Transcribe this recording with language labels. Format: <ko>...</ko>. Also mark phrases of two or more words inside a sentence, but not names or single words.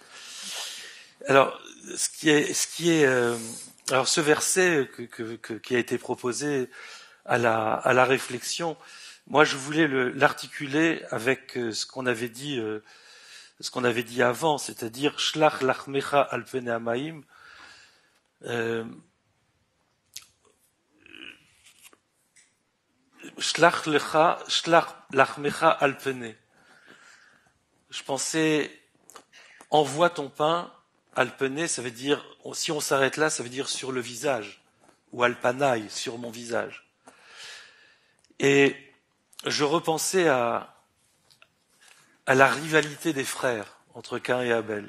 <fr>Alors, alors ce verset qui a été proposé à la réflexion, moi je voulais l'articuler avec ce qu'on avait dit avant, c'est-à-dire</fr> <he>שלח לחמך על פני המים. שלח לחמך על פני.</he> <fr>Je pensais, envoie ton pain,</fr> <he>על פני,</he> <fr>ça veut dire, si on s'arrête là, ça veut dire sur le visage, ou</fr> <he>על פניי,</he> <fr>sur mon visage. Et je repensais à la rivalité des frères entre Caïn et Abel.</fr>